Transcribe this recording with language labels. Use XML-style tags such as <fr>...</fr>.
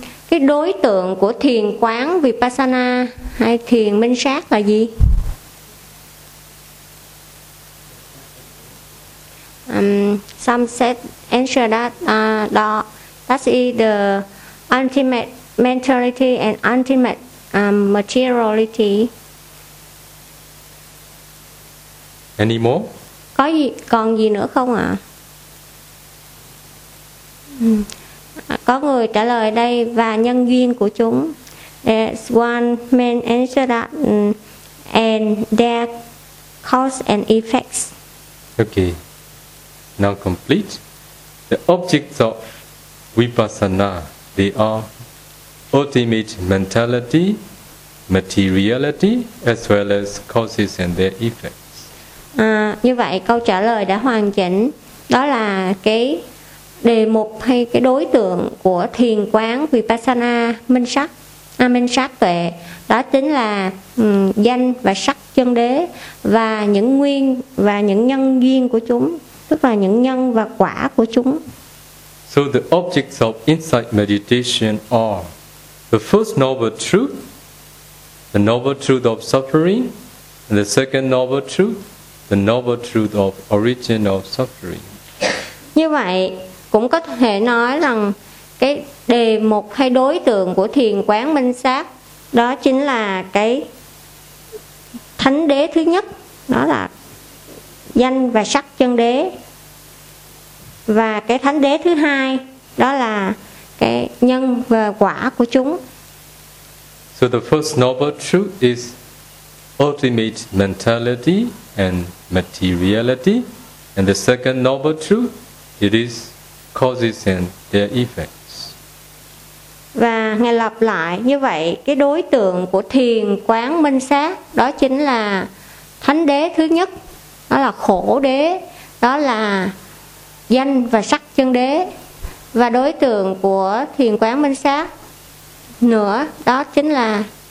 <vi>Cái đối tượng của thiền quán vipassana hay thiền minh sát là gì?</vi> <en>Some said answer that that is the ultimate mentality and ultimate materiality. Any more?</en> <vi>Có gì, còn gì nữa không ạ? Có người trả lời đây và nhân duyên của chúng.</vi> <en>There's one man answer that and their cause and effects. Okay. Now complete. The objects of vipassana, they are ultimate mentality, materiality, as well as causes and their effects.</en> <vi>Như vậy câu trả lời đã hoàn chỉnh. Đó là cái đề mục hay cái đối tượng của thiền quán vipassana minh sắc, minh sát tuệ, đó chính là danh và sắc chân đế và những nguyên và những nhân duyên của chúng, tức là những nhân và quả của chúng.</vi> <en>So the objects of insight meditation are the first noble truth, the noble truth of suffering, and the second noble truth, the noble truth of origin of suffering.</en> <vi>Như vậy cũng có thể nói rằng cái đề mục hay đối tượng của thiền quán minh sát đó chính là cái thánh đế thứ nhất, đó là danh và sắc chân đế, và cái thánh đế thứ hai đó là cái nhân và quả của chúng.</vi> <en>So the first noble truth is ultimate mentality and materiality, and the second noble truth, it is causes and their effects.</en> <vi>Và ngài lặp lại như vậy, cái đối tượng của thiền quán minh sát đó chính là thánh đế thứ nhất, đó là khổ đế, đó là danh và sắc chân đế, và đối tượng của thiền quán minh sát nữa đó chính là</vi>